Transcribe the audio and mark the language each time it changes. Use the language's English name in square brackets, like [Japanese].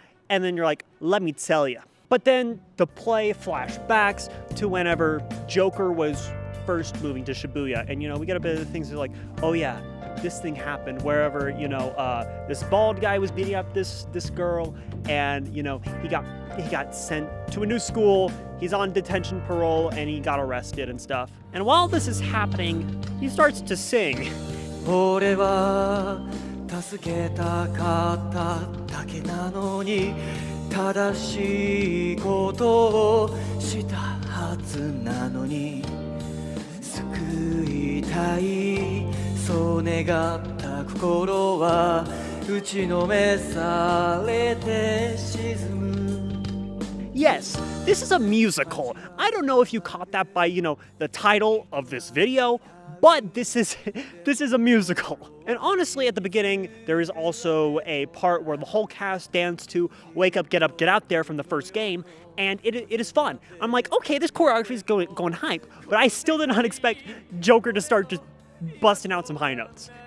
[English] And then you're like, let me tell you. But then the play flashbacks to whenever Joker was first moving to Shibuya, and you know, we get a bit of things that are like, oh yeah, this thing happened wherever, you know, this bald guy was beating up this girl, and you know, he got sent to a new school, he's on detention parole, and he got arrested and stuff. And while this is happening, he starts to sing. [Japanese] 俺は助けたかっただけなのに正しいことをしたはずなのに救いたいそう願った心は打ちのめされて沈む [English] Yes, this is a musical. I don't know if you caught that by, you know, the title of this video, but this is a musical. And honestly, at the beginning, there is also a part where the whole cast dance to Wake Up, Get Out There from the first game, and it is fun. I'm like, okay, this choreography is going hype, but I still did not expect Joker to start just busting out some high notes.